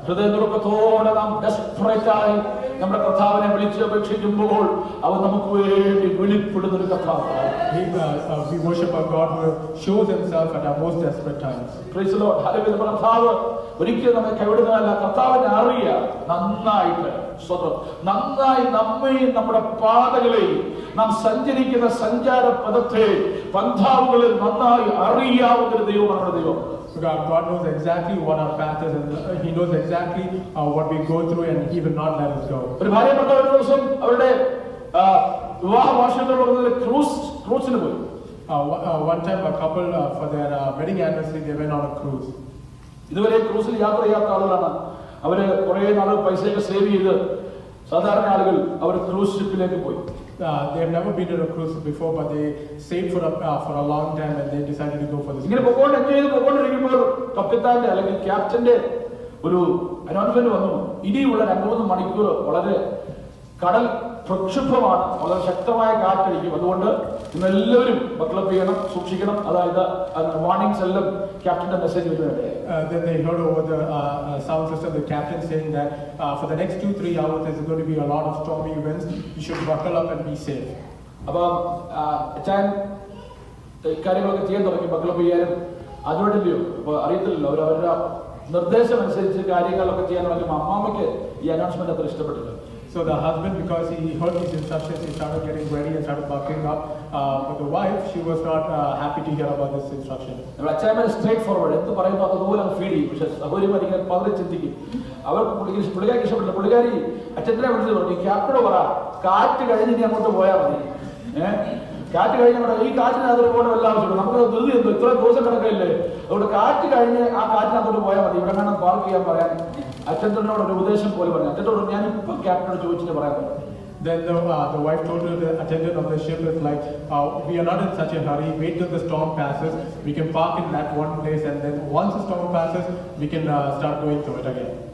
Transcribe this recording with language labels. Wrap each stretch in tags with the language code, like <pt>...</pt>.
<ml>ഹൃദയനുറുക്കത്തോടെ നാം ഡെസ്പറേറ്റ് ആയി നമ്മുടെ കർത്താവിനെ വിളിച്ച് അപേക്ഷിക്കുമ്പോൾ അവൻ നമുക്ക് വേണ്ടി വെളിപ്പെടുന്ന ഒരു കർത്താവാണ്.</ml> <en>We worship a God who shows himself at our most desperate times. Praise the Lord. Hallelujah.</en> <ml>കർത്താവ് ഒരിക്കലും നമ്മെ കൈവിടുന്നതല്ല. കർത്താവിനെ അറിയാം നന്നായിട്ട്. സ്വതം നന്നായി നമ്മയും നമ്മുടെ പാതകളെയും നാം സഞ്ചരിക്കുന്ന സഞ്ചാര പദത്തെ പന്ഥാവുകളിൽ നന്നായി അറിയാവുന്ന ഒരു ദൈവമാണ് നമ്മുടെ ദൈവം.</ml> <en>God knows exactly what our path is and he knows exactly what we go through and he will not let us go.</en> <ml>ഒരു ഭാര്യ ഭർത്താവ് ഒരു ദിവസം അവരുടെ വിവാഹ വാർഷികത്തോട് ക്രൂസിന് പോയി.</ml> <en>One time a couple for their wedding anniversary they went on a cruise.</en> <ml>ഇതുവരെ ക്രൂസിൽ യാത്ര ചെയ്യാത്ത ആളുകളാണ്. അവര് കുറെ നാൾ പൈസയൊക്കെ സേവ് ചെയ്ത് സാധാരണ ആളുകൾ അവർ ക്രൂസ് ഷിപ്പിലേക്ക് പോയി.</ml> <en>They have never been on a cruise before, but they saved for a long time and they decided to go for this.</en> <ml>ഇങ്ങനെ എൻജോയ് ചെയ്ത് പോയിക്കൊണ്ടിരിക്കുമ്പോൾ കപ്പിത്താന്റെ അല്ലെങ്കിൽ ക്യാപ്റ്റന്റെ ഒരു അനൗൺസ്മെന്റ് വന്നു. ഇനിയുള്ള 2-3 മണിക്കൂർ വളരെ കടൽ പ്രക്ഷുബ്ധമാണ്, വളരെ ശക്തമായ കാറ്റടിക്കും, അതുകൊണ്ട് ഇന്നെല്ലാവരും ബക്ലപ്പ് ചെയ്യണം, സൂക്ഷിക്കണം. അതായത് വാർണിംഗ്സ് എല്ലാം ക്യാപ്റ്റന്റെ മെസ്സേജ് വരുന്നുണ്ട്.</ml> <en>Then they heard over the sound system the captain saying that for the next 2-3 hours there's going to be a lot of stormy winds. You should buckle up and be safe.</en> <ml>അപ്പം അച്ഛൻ കാര്യങ്ങളൊക്കെ ചെയ്യാൻ തുടങ്ങി, ബക്ലപ്പ് ചെയ്യാനും. അതുകൊണ്ടില്ലയോ അപ്പൊ അറിയത്തില്ലല്ലോ, അവരുടെ നിർദ്ദേശം അനുസരിച്ച് കാര്യങ്ങളൊക്കെ ചെയ്യാൻ തുടങ്ങുമ്പോൾ അമ്മാമ്മയ്ക്ക് ഈ അനൗൺസ്മെന്റ് അത്ര ഇഷ്ടപ്പെട്ടില്ല.</ml> <en>So the husband, because he heard these instructions, he started getting ready and started buckling up. But the wife, she was not happy to hear about this instruction.</en> <ml>അച്ഛൻ സ്ട്രേറ്റ് ഫോർവേഡ് എന്ത് പറയുന്നു അതുപോലെ feel ചെയ്യും. പക്ഷെ സഹോദരിമാരിങ്ങനെ പതിനെ ചിന്തിക്കും. അവർക്ക് പുള്ളിക്കാരിക്ക് ഇഷ്ടപ്പെട്ടില്ല. പുള്ളിക്കാരി അച്ഛനെ വിളിച്ചത് പറഞ്ഞു, ക്യാപ്റ്റനോട് പറ കാറ്റ് കഴിഞ്ഞ് ഇനി അങ്ങോട്ട് പോയാൽ മതി. കാറ്റ് കഴിഞ്ഞ ഈ കാറ്റിനകത്തോട്ട് പോകേണ്ട വല്ല ആവശ്യമുള്ളൂ. നമുക്ക് ധൃതി എന്തോ ഇത്ര ദിവസം കിടക്കില്ലേ, അതുകൊണ്ട് കാറ്റ് കഴിഞ്ഞ് ആ കാറ്റിനകത്തോട്ട് പോയാൽ മതി, ഇവിടെ വേണം പാർക്ക് ചെയ്യാൻ പറയാൻ അച്ഛനോട് ഒരു ഉപദേശം പോലെ പറഞ്ഞു. അച്ഛനോട് ഞാൻ ഇപ്പൊ ക്യാപ്റ്റനോട് ചോദിച്ചിട്ട് പറയാൻ പറഞ്ഞു.</ml> <en>Then the wife told the attendant of the ship is like, we are not in such a hurry, wait till the storm passes, we can park in that one place and then once the storm passes, we can start going through it again.</en>